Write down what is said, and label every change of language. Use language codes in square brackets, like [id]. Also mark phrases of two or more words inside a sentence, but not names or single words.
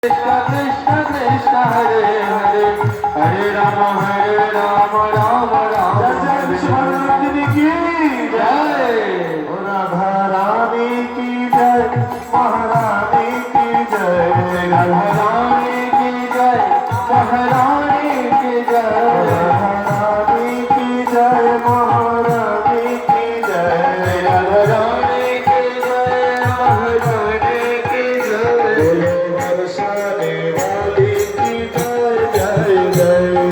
[sa] Krishna Krishna Krishna Hare Hare Hare Rama Rama Rama Hare Hare [hi] की जय राधा रानी की जय महारानी की जय राधा रानी की जय महारानी की जय रानी की जय महारानी की जय राधा रानी की जय महारानी की जय बरसाने वाली की जय जय जय